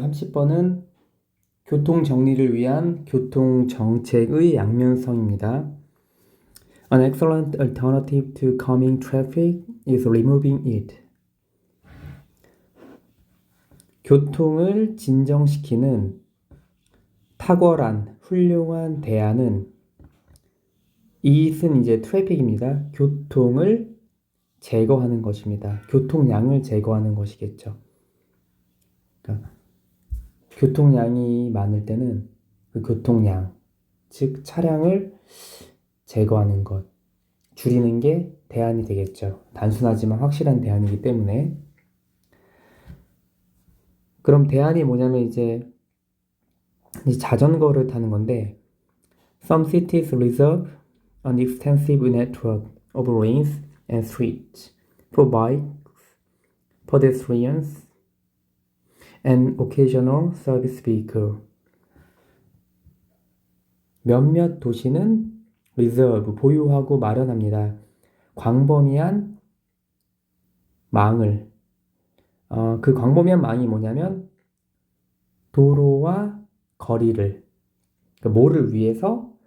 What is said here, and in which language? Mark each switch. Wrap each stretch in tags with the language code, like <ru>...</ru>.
<ko>30번은 교통 정리를 위한 교통 정책의 양면성입니다.</ko> <en>An excellent alternative to calming traffic is removing it.</en> <ko>교통을 진정시키는 탁월한, 훌륭한 대안은 it은 이제 트래픽입니다. 교통을 제거하는 것입니다. 교통량을 제거하는 것이겠죠. 그러니까 교통량이 많을 때는 그 교통량, 즉 차량을 제거하는 것, 줄이는 게 대안이 되겠죠. 단순하지만 확실한 대안이기 때문에. 그럼 대안이 뭐냐면 이제 자전거를 타는 건데</ko> <en>Some cities reserve an extensive network of lanes and streets for bikes, pedestrians, and occasional service vehicle.</en> <ko>몇몇 도시는 reserve, 보유하고 마련합니다. 광범위한 망을. 그 광범위한 망이 뭐냐면 도로와 거리를, 뭐를 위해서?</ko>